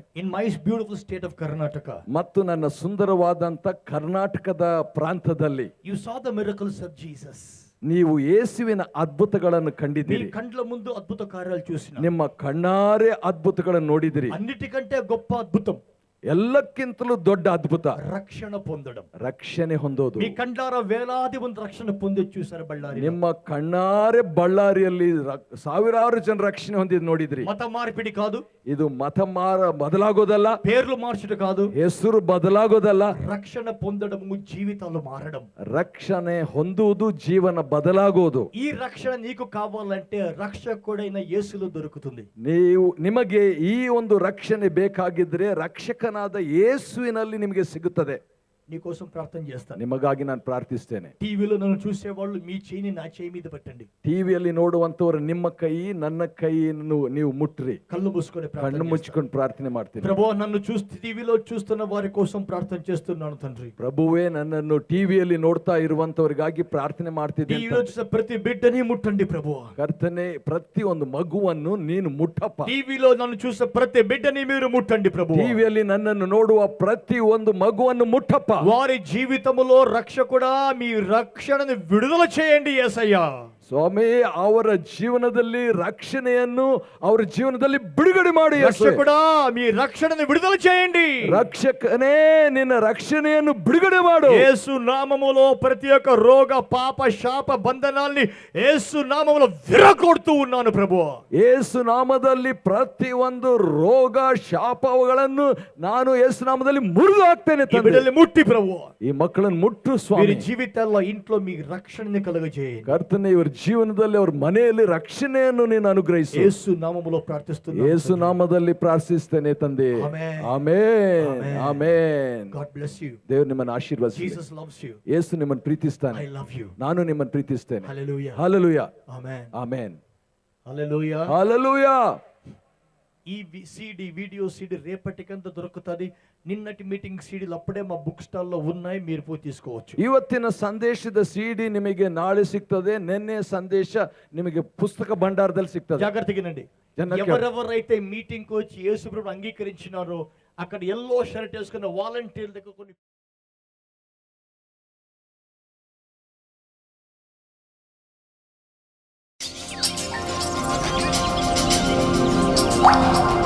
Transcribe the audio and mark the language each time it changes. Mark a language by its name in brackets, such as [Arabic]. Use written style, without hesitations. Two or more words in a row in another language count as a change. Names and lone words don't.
[English] In my beautiful state of Karnataka. [Kannada] ಮತ್ತು ನನ್ನ ಸುಂದರವಾದಂಥ ಕರ್ನಾಟಕದ ಪ್ರಾಂತದಲ್ಲಿ [English] You saw the miracles of Jesus. [Kannada] ನೀವು ಯೇಸುವಿನ ಅದ್ಭುತಗಳನ್ನು [Telugu] మీ [Kannada] ಕಂಡಿದ್ದೀರಿ. [Telugu] కండ్ల ముందు అద్భుత కార్యాలు చూసిన [Kannada] ನಿಮ್ಮ ಕಣ್ಣಾರೆ ಅದ್ಭುತಗಳನ್ನು ನೋಡಿದಿರಿ. [Telugu] అన్నిటికంటే గొప్ప అద్భుతం [Kannada] ಎಲ್ಲಕ್ಕಿಂತಲೂ ದೊಡ್ಡ ಅದ್ಭುತ [Telugu] రక్షణ పొందడం. [Kannada] ರಕ್ಷಣೆ ಹೊಂದೋದು. [Telugu] మీ కండారా వేలాది మంది రక్షణ పొంది చూసారు బళ్ళారి. [Kannada] ನಿಮ್ಮ ಕಣ್ಣಾರೆ ಬಳ್ಳಾರಿಯಲ್ಲಿ ಸಾವಿರಾರು ಜನ ರಕ್ಷಣೆ ಹೊಂದಿದ್ ನೋಡಿದ್ರಿ. [Telugu] మత మార్పిడి కాదు, [Kannada] ಇದು ಮತ ಬದಲಾಗೋದಲ್ಲ, [Telugu] పేర్లు మార్చడం కాదు, [Kannada] ಹೆಸರು ಬದಲಾಗೋದಲ್ಲ, [Telugu] రక్షణ పొందడము జీవితాలు మారడం. [Kannada] ರಕ್ಷಣೆ ಹೊಂದುವುದು ಜೀವನ ಬದಲಾಗೋದು. [Telugu] ఈ రక్షణ నీకు కావాలంటే రక్షకుడైన యేసులో దొరుకుతుంది. [Kannada] ನಿಮಗೆ ಈ ಒಂದು ರಕ್ಷಣೆ ಬೇಕಾಗಿದ್ರೆ ರಕ್ಷಕನಾದ ಯೇಸುವಿನಲ್ಲಿ ನಿಮಗೆ ಸಿಗುತ್ತದೆ. [Telugu] నీకోసం ప్రార్థన చేస్తాను. [Kannada] ನಿಮಗಾಗಿ ನಾನು ಪ್ರಾರ್ಥಿಸ್ತೇನೆ. [Telugu] టీవీలో నన్ను చూసేవాళ్ళు మీ చేయిని నా చేయి మీద పెట్టండి. [Kannada] ಟಿವಿಯಲ್ಲಿ ನೋಡುವಂತವರು ನಿಮ್ಮ ಕೈ ನನ್ನ ಕೈಯನ್ನು ನೀವು ಮುಟ್ರಿ. [Telugu] కళ్ళు మూసుకొని [Kannada] ಕಣ್ಣು ಮುಚ್ಕೊಂಡು ಪ್ರಾರ್ಥನೆ ಮಾಡ್ತೀನಿ. [Telugu] ప్రభువా, నన్ను టీవీలో చూస్తున్న వారి కోసం ప్రార్థన చేస్తున్నాను తండ్రి. [Kannada] ಪ್ರಭುವೇ, ನನ್ನನ್ನು ಟಿವಿಯಲ್ಲಿ ನೋಡ್ತಾ ಇರುವಂತವರಿಗಾಗಿ ಪ್ರಾರ್ಥನೆ ಮಾಡ್ತಿದ್ದೀನಿ. [Telugu] టీవీలో చూసే ప్రతి బిడ్డని ముట్టండి ప్రభువా. [Kannada] ಕರ್ತನೆ, ಪ್ರತಿ ಒಂದು ಮಗುವನ್ನು ನೀನು ಮುಟ್ಟಪ್ಪ. [Telugu] టీవీలో నన్ను చూసే ప్రతి బిడ్డని మీరు ముట్టండి ప్రభువా. [Kannada] ಟಿವಿಯಲ್ಲಿ ನನ್ನನ್ನು ನೋಡುವ ಪ್ರತಿ ಒಂದು ಮಗುವನ್ನು ಮುಟ್ಟಪ್ಪ. [Telugu] వారి జీవితములో రక్షకుడా మీ రక్షణను విడుదల చేయండి యేసయ్యా. [Kannada] ಸ್ವಾಮಿ, ಅವರ ಜೀವನದಲ್ಲಿ ರಕ್ಷಣೆಯನ್ನು ಅವರ ಜೀವನದಲ್ಲಿ ಬಿಡುಗಡೆ ಮಾಡಿ. [Telugu] రక్షకుడా మీ రక్షణను విడుదల చేయండి. [Kannada] ರಕ್ಷಕನೇ, ನಿನ್ನ ರಕ್ಷಣೆಯನ್ನು ಬಿಡುಗಡೆ ಮಾಡು. [Telugu] యేసు నామములో ప్రతి ఒక్క రోగ పాప శాప బంధనాల్ని యేసు నామములో విరగొడుతూ ఉన్నాను ప్రభువా. [Kannada] ಯೇಸು ನಾಮದಲ್ಲಿ ಪ್ರತಿ ಒಂದು ರೋಗ ಶಾಪಗಳನ್ನು ನಾನು ಯೇಸು ನಾಮದಲ್ಲಿ ಮುರಿದು ಹಾಕ್ತೇನೆ. [Telugu] ఈ బిడ్డల్ని ముట్టి ప్రభువా. [Kannada] ಈ ಮಕ್ಕಳನ್ನು ಮುಟ್ಟು [Telugu] వీరి [Kannada] ಸ್ವಾಮಿ. [Telugu] జీవితాల్లో ఇంట్లో మీ రక్షణని కలుగజేయండి. [Kannada] ಕರ್ತನೆ, ಇವರ ಜೀವನದಲ್ಲಿ ಅವ್ರ ಮನೆಯಲ್ಲಿ ರಕ್ಷಣೆಯನ್ನು ನೀನು ಅನುಗ್ರಹಿಸು. యేసు నామములో ప్రార్థిస్తున్నాను. ಯೇಸು ನಾಮದಲ್ಲಿ ಪ್ರಾರ್ಥಿಸ್ತೇನೆ ತಂದೆ. ಆಮೆನ್. ಆಮೆನ್, ಆಮೆನ್. [English] God bless you. [Kannada] ದೇವರು ನಿಮ್ಮನ್ನು ಆಶೀರ್ವದಿಸಲಿ. [English] Jesus loves you. [Kannada] ಯೇಸು ನಿಮ್ಮನ್ನು ಪ್ರೀತಿಸ್ತಾನೆ. [English] I love you. [Kannada] ನಾನು ನಿಮ್ಮನ್ನು ಪ್ರೀತಿಸ್ತೇನೆ. [English] Hallelujah. [Kannada] ಹಲ್ಲೆಲೂಯಾ, [English] Amen. [Kannada] ಆಮೆನ್, [English] Hallelujah. [Kannada] ಹಲ್ಲೆಲೂಯಾ. [Telugu] ఈ [English] video CD [Telugu] రేపటికంతా దొరుకుతుంది. నిన్నటి [English] meeting CDs [Telugu] అప్పుడే మా [English] book stall [Telugu] లో ఉన్నాయి, మీరు పోయి తీసుకోవచ్చు. [Kannada] ಇವತ್ತಿನ ಸಂದೇಶದ ಸಿಡಿ ನಿಮಗೆ ನಾಳೆ ಸಿಗ್ತದೆ. ನಿನ್ನೆ ಸಂದೇಶ ನಿಮಗೆ ಪುಸ್ತಕ ಭಂಡಾರದಲ್ಲಿ ಸಿಗ್ತದೆ. [Telugu] జాగ్రత్తగానండి. జనకే- ఎవరెవరైతే మీటింగ్ కు వచ్చి యేసు ప్రభువుని అంగీకరించినారో అక్కడ [English] yellow shirt [Telugu] వేసుకున్న వాలంటీర్ల దగ్గర కొన్ని